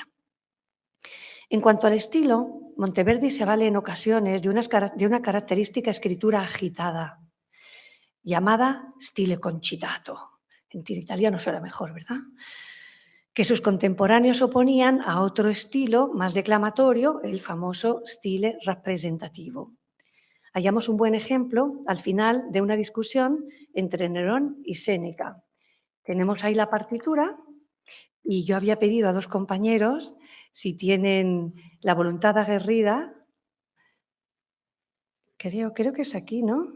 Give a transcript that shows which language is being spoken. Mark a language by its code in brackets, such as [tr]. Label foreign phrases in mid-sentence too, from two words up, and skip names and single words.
[es] En cuanto al estilo, Monteverdi se vale en ocasiones de una característica escritura agitada, llamada [it] stile concitato. [es] En italiano suena mejor, ¿verdad? Que sus contemporáneos oponían a otro estilo más declamatorio, el famoso [it] stile rappresentativo. [es] Hallamos un buen ejemplo al final de una discusión entre Nerón y Séneca. Tenemos ahí la partitura y yo había pedido a dos compañeros si tienen la voluntad aguerrida. Creo que es aquí, ¿no?